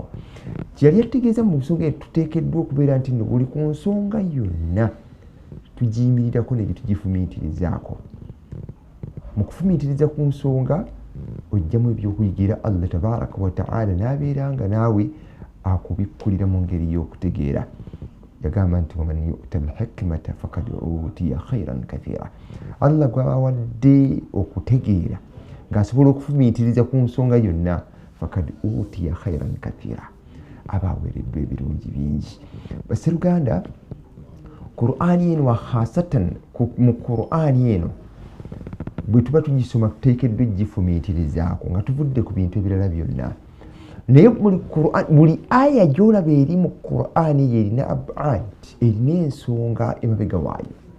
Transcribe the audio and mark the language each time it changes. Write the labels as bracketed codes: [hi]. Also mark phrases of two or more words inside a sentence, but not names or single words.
[lg] Kyeyali yategeeza mu nsonga tuteekeddwa okubeera nti nno buli ku nsonga yonna tugiyimirirako ne tugifumiitirizaako. Mu kufumiitiriza ku nsonga ojjamu ebyokuyigira Allah [ar] تبارك وتعالى [lg] n'abeera nga naawe akubikkulira mu ngeri y'okutegeera. Yagamba nti [ar] ومن يؤت الحكمة فقد أوتي خيرا كثيرا. [lg] Allah gwabawadde okutegeera ng'asobola okufumiitiriza ku nsonga yonna, [ar] فقد أوتي خيرا كثيرا, [lg] aba aweereddwa ebirungi bingi. Basseruganda, Qur'ani eno wakhasatan mu Qur'ani eno bwe tuba tugisoma tuteekeddwa gifumiitirizaako nga tuvudde ku bintu ebirala byonna. Naye buli aya gy'olaba eri mu Qur'ani yerina ab'ad, erina ensonga emabega waayo.